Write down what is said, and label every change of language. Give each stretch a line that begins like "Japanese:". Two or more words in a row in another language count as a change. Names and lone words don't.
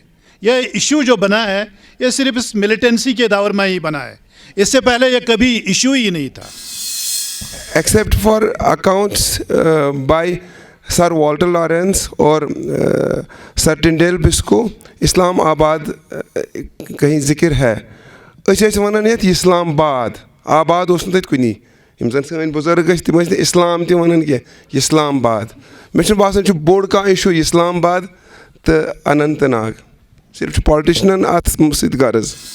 Hindi: यह इशू जो बना है ये सिर्फ इस मिलिटेंसी के दौर में ही बना है, इससे पहले यह कभी इशू ही नहीं था।
English: Except for accounts by Sir Walter Lawrence और Sir Tyndale Biscoe,
Hindi: इस्लामाबाद कहीं जिक्र है।
Kashmiri: अच्छे वनान ये इस्लामाबाद, आबाद उस तथ कुनी, यम जन सन बुजुर्ग तम इस्लाम त वनान क्या, इस्लामाबाद। मे बासान बोड़ का इशू इस्लामाबाद तो अनंतनाग, सिर्फ पॉलिटिशियन अत सत गर्ज।